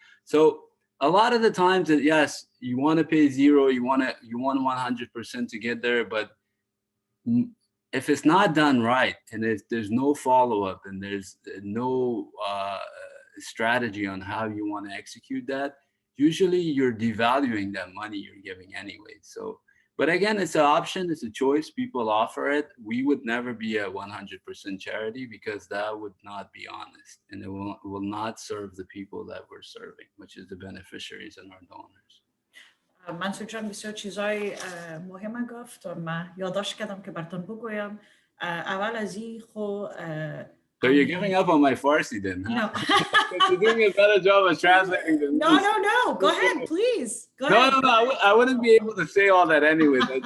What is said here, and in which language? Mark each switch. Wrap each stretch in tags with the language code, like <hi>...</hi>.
<en>So a lot of the times, that yes, you want to pay zero, you want 100% to get there, but if it's not done right, and there's no follow-up, and there's no strategy on how you want to execute that, usually you're devaluing that money you're giving anyway. So, but again, it's an option, it's a choice, people offer it. We would never be a 100% charity, because that would not be honest, and it will not serve the people that we're serving, which is the beneficiaries and our donors.</en> <fa>منصور جان بسیار چیزای مهم گفت و من یادداشت کردم که براتون بگویم. اول از این خو</fa> <en>So you're giving up on my Farsi then, huh? No. You're doing a better job of translating than No, me. no. Go ahead, please. Go No, ahead. no, no. I wouldn't be able to say all that anyway.</en>